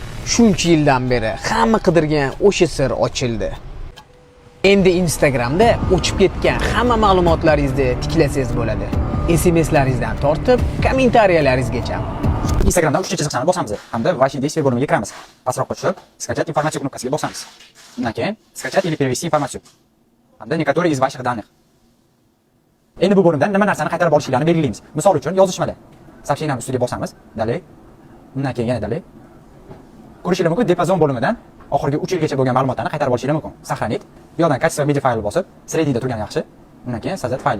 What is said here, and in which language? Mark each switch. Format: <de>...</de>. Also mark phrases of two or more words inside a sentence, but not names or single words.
<uz>Shuncha yildan beri hamma qidirgan o'sha sir ochildi. Endi Instagramda o'chib ketgan hamma ma'lumotlaringizni tiklasangiz bo'ladi. SMSlaringizdan tortib, kommentariyallaringizgacha. Instagramdan uchinchi chiziqchani bosamiz hamda</uz> <ru>Ваши действия</ru> <uz>bo'limiga kiramiz. Pastroqqa tushib,</uz> <ru>скачать информацию</ru> <uz>knopkasiga bosamiz. Undan keyin</uz> <ru>скачать или перевести информацию hamda некоторые из ваших данных.</ru> <uz>Endi bu bo'limdan nima narsani qaytarib olishinglarni belgilaymiz. Misol uchun yozishmada. Сообщениyaning ustiga bosamiz. Dalay. Undan keyin yana dalay. Ko'rishingiz mumkin, diapazon bo'limidan oxirgi 3 yilgacha bo'lgan ma'lumotlarni qaytarib olishingiz mumkin. Сохранить. Bu yoqdan качество media fayl bosib, srediyda turgani yaxshi. Undan keyin создать fayl.</uz>